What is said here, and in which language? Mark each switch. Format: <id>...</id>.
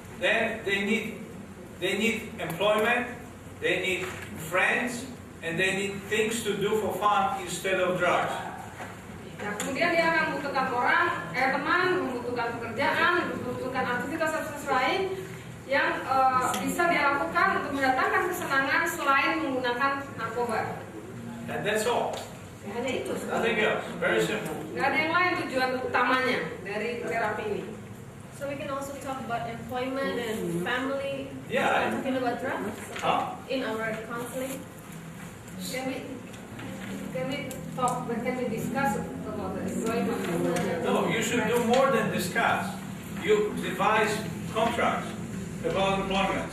<en>Then they need employment, they need friends, and they need things to do for fun instead of drugs.</en> <id>Nah, kemudian dia akan membutuhkan teman, membutuhkan pekerjaan, membutuhkan aktivitas lain yang bisa dia lakukan untuk mendatangkan kesenangan selain menggunakan narkoba.</id> <en>And that's all.</en> <id>Ya, hanya itu.</id> <en>Nothing else. Very simple.</en> <id>Nggak ada yang lain tujuan utamanya dari terapi ini.</id> <en>So we can also talk about employment and family. Yeah. Talking about drugs in our counseling. Can we talk? Can we discuss about the employment? No, you should do more than discuss. You devise contracts about employment.</en>